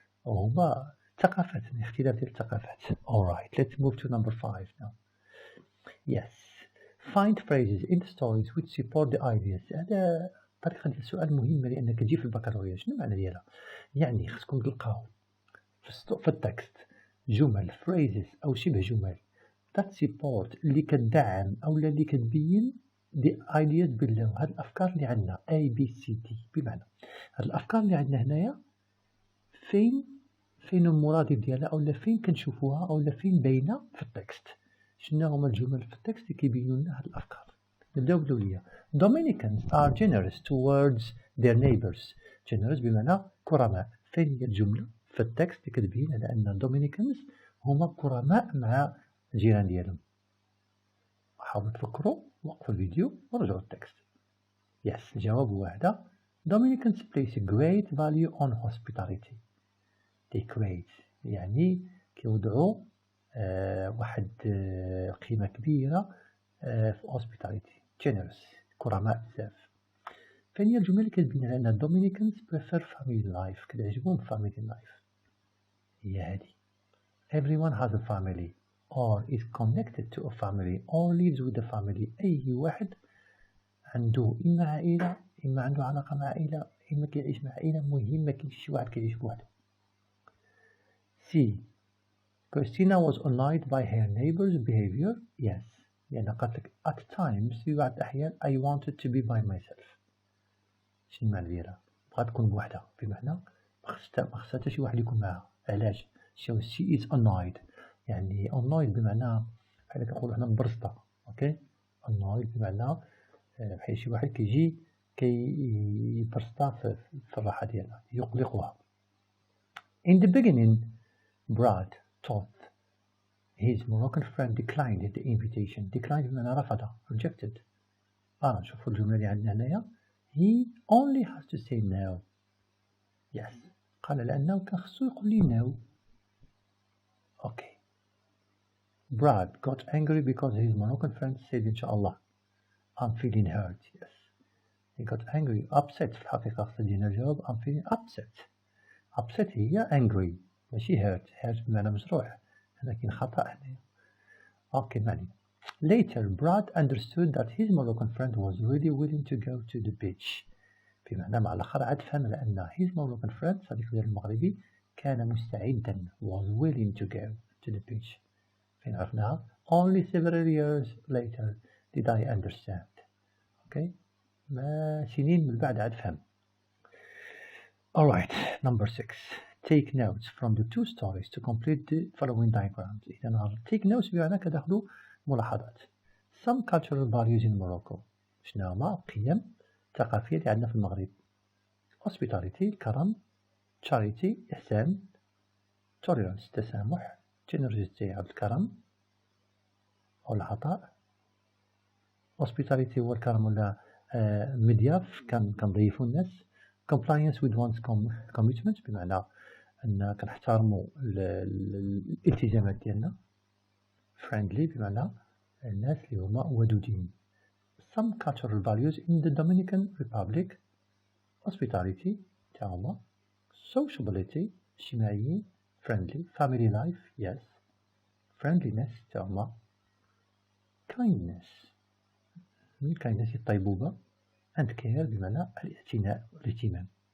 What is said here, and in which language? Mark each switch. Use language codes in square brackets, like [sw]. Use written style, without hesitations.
[ar] وهما ثقافات اختلاف ديال الثقافات. [en] Alright, let's move to number 5 now. Yes, find phrases in the stories which support the ideas. [ar] هذا طريقة ديال السؤال مهمة لأن كتجي في الباكالوريا. شنو معنى ديالها؟ يعني خصكم تلقاو في التكست جمل phrases أو شبه جمل [en] that support [ar] اللي كتدعم أو اللي كتبين [en] the ideas below. [ar] هاد الأفكار اللي عندنا A B C D. بمعنى هاد الأفكار اللي عندنا هنايا فين المرادف ديالها أو فين كنشوفوها أو فين باينة في التكست. شنو هما الجمل في التكست اللي كيبينوا لنا هاد الأفكار. نبداو بالأولية. [en] Dominicans are generous towards their neighbors. [ar] generous بمعنى كرماء. فين هي الجملة في التكست اللي كتبين على أن Dominicans هما كرماء مع الجيران ديالهم. حاولوا تفكروا، وقفوا الفيديو ورجعوا التكست. يس الجواب هو واحدة. [en] Dominicans place great value on hospitality. [ar] decorate يعني كيوضعوا واحد قيمة كبيرة في hospitality. generous كرماء بزاف. فهي الجمل اللي كتبين على أن [en] Dominicans prefer family life [ar] كتعجبهم family life هي هذه. [en] everyone has a family or is connected to a family or lives with a family. [ar] أي واحد عنده إما عائلة إما عنده علاقة مع عائلة إما كيعيش مع عائلة. مهم ما كاينش شي واحد كيعيش بوحده. [en] C. Christina was annoyed by her neighbor's behavior. Yes. [ar] يعني قالت لك [en] at times [ar] في بعض الأحيان [en] I wanted to be by myself. [ar] شنو المعنى ديالها؟ بغات تكون بوحدها بمعنى ما خصها حتى شي واحد يكون معها. علاش؟ [en] she is annoyed [ar] يعني annoyed بمعنى بحال كنقولوا حنا مبرصطة. اوكي annoyed بمعنى بحال شي واحد كيجي كيبرصطها في الراحة ديالها يقلقها. [en] In the beginning Brad thought his Moroccan friend declined the invitation. [ar] declined بمعنى رفض rejected. شوفوا الجملة اللي عندنا هنايا. [en] He only has to say no. Yes. [ar] قال لأنه كان خصو يقول لي no. [en] Okay. Brad got angry because his Moroccan friend said [ar] إن شاء الله [en] I'm feeling hurt. Yes. He got angry. [ar] Upset في الحقيقة خصنا دينا الجواب [en] I'm feeling upset. upset هي angry ماشي hurt. [ar] hurt بمعنى مجروح. هنا كاين خطأ هنا. Okay معني. [en] Later Brad understood that his Moroccan friend was really willing to go to the beach. [ar] بمعنى مع الآخر عاد فهم لأن [en] his Moroccan friend [ar] صديق ديال المغربي كان مستعدا [en] was willing to go to the beach. [ar] فين عرفناها [en] only several years later did I understand. [ar] okay ما سنين من بعد عاد فهم. [en] alright number 6 take notes from the two stories to complete the following diagrams. إذا take notes [ar] بمعنى كتاخذوا ملاحظات. [en] some cultural values in Morocco. [ar] شنو هما قيم ثقافية اللي عندنا في المغرب؟ hospitality الكرم، charity إحسان، tolerance التسامح، generosity الكرم أو العطاء. hospitality هو الكرم ولا مضياف كنضيفوا الناس. [en] compliance with one's commitment [ar] بمعنى أن كنحترموا الالتزامات ديالنا. friendly بمعنى الناس اللي هما ودودين. [en] some cultural values in the Dominican Republic: hospitality تعاون، sociability اجتماعيين، friendly family life yes، friendliness تعاون، kindness من kindness الطيبوبة، and care [ar] بمعنى الاعتناء والاهتمام.